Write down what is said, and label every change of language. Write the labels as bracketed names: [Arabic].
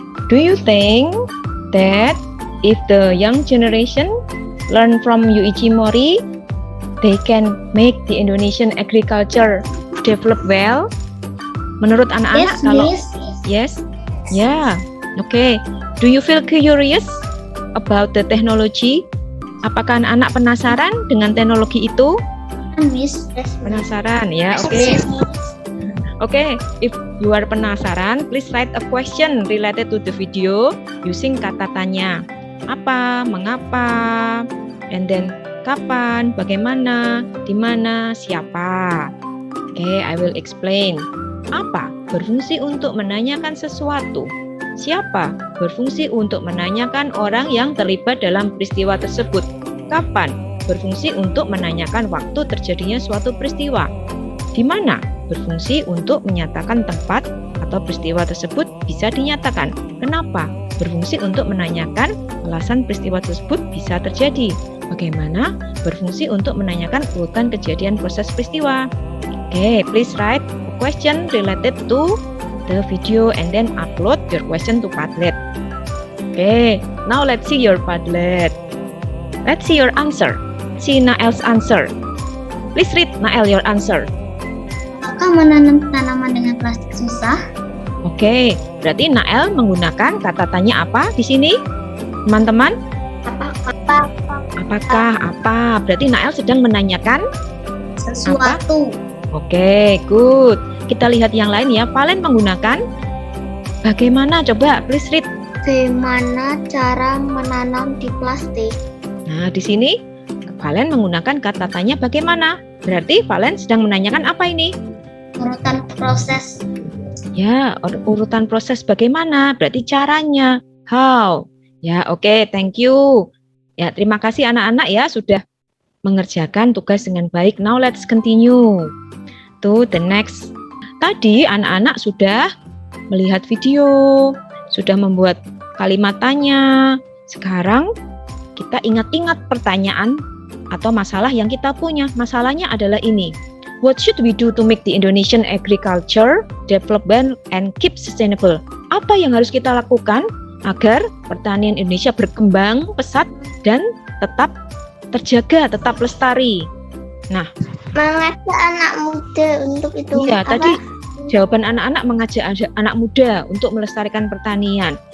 [English] Do you think that if the young generation learn from Yuichi Mori, they can make the Indonesian agriculture develop well? [Indonesian] Menurut anak-anak kalau [English] Miss. yes, yeah, okay. Do you feel curious about the technology? [Indonesian] Apakah anak-anak penasaran dengan teknologi itu? [English] Miss. [Indonesian] Penasaran ya, oke. [English] Okay, if you are penasaran, please write a question related to the video using kata tanya. [Indonesian] Apa, mengapa, [English] and then [Indonesian] kapan, bagaimana, di mana, siapa. [English] Okay, I will explain. [Indonesian] Apa? Berfungsi untuk menanyakan sesuatu. Siapa? Berfungsi untuk menanyakan orang yang terlibat dalam peristiwa tersebut. Kapan? Berfungsi untuk menanyakan waktu terjadinya suatu peristiwa. Di mana? Berfungsi untuk menyatakan tempat atau peristiwa tersebut bisa dinyatakan. Kenapa? Berfungsi untuk menanyakan alasan peristiwa tersebut bisa terjadi. Bagaimana? Berfungsi untuk menanyakan urutan kejadian proses peristiwa. [English] Okay, please write a question related to the video and then upload your question to Padlet. Okay, now let's see your Padlet. Let's see your answer. See Nael's answer. Please read Nael your answer. [Indonesian] Apakah menanam tanaman dengan plastik susah? Oke, berarti Nael menggunakan kata tanya apa di sini? Teman-teman, apakah apa? Berarti Nael sedang menanyakan Sesuatu. Oke, [English] good. [Indonesian] Kita lihat yang lain ya. Valen menggunakan bagaimana? Coba [English] please read. [Indonesian] Bagaimana cara menanam di plastik? Nah, di sini Valen menggunakan kata tanya bagaimana. Berarti Valen sedang menanyakan apa ini? Urutan proses. Ya, urutan proses bagaimana? Berarti caranya. [English] How? Ya, oke, thank you. [Indonesian] Ya, terima kasih anak-anak ya sudah mengerjakan tugas dengan baik. [English] Now let's continue to the next. [Indonesian] Tadi anak-anak sudah melihat video, sudah membuat kalimat tanya. Sekarang kita ingat-ingat pertanyaan atau masalah yang kita punya. Masalahnya adalah ini. [English] What should we do to make the Indonesian agriculture development and keep sustainable? [Indonesian] Apa yang harus kita lakukan agar pertanian Indonesia berkembang pesat dan tetap terjaga, tetap lestari? Nah, Mengajak anak muda untuk itu. iya, tadi jawaban anak-anak mengajak anak muda untuk melestarikan pertanian.